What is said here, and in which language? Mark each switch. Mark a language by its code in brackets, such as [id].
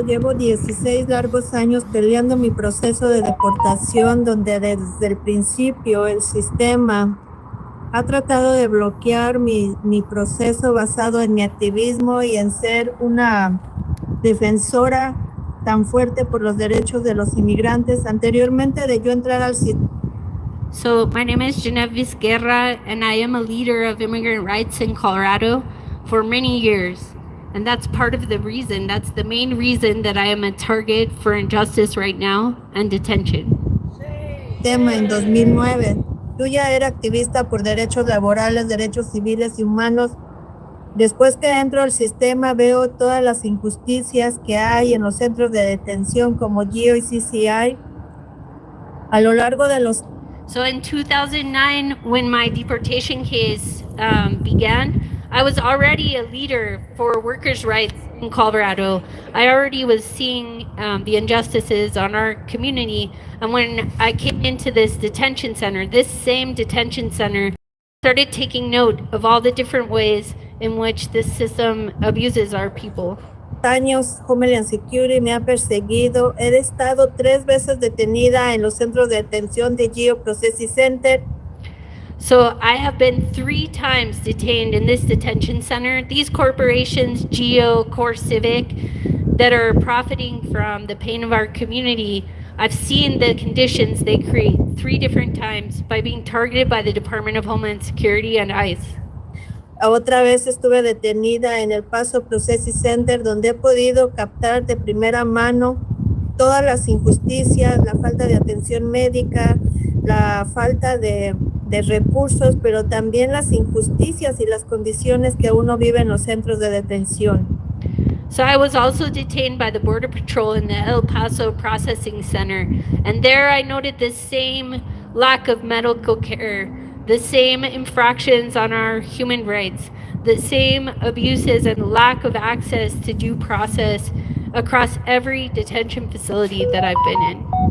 [es] Llevo 16 largos años peleando mi proceso de deportación, donde desde el principio el sistema ha tratado de bloquear mi proceso basado en mi activismo y en ser una defensora tan fuerte por los derechos de los inmigrantes. Anteriormente de yo entrar al sistema. [en] So my name is Janette Visera, and I am a leader of immigrant rights in Colorado for many years. And that's part of the reason, that's the main reason that I am a target for injustice right now and detention. [es] Tema en 2009. Yo ya era activista por derechos laborales, derechos civiles y humanos. Después que entro al sistema veo todas las injusticias que hay en los centros de detención como GIO y CCI. A lo largo de los... [en] So in 2009, when my deportation case began, I was already a leader for workers' rights in Colorado. I already was seeing the injustices on our community. And when I came into this detention center, this same detention center started taking note of all the different ways in which this system abuses our people. [es] Años, Homeland Security me ha perseguido. He estado 3 veces detenida en los centros de detención de GIO Processing Center. [en] So I have been 3 times detained in this detention center. These corporations, GEO, Core Civic, that are profiting from the pain of our community, I've seen the conditions they create 3 different times by being targeted by the Department of Homeland Security and ICE. [es] Otra vez estuve detenida en el Paso Processing Center, donde he podido captar de primera mano todas las injusticias, la falta de atención médica, la falta de recursos, pero también las injusticias y las condiciones que uno vive en los centros de detención. [en] So I was also detained by the Border Patrol in the El Paso Processing Center, and there I noted the same lack of medical care, the same infractions on our human rights, the same abuses and lack of access to due process across every detention facility that I've been in.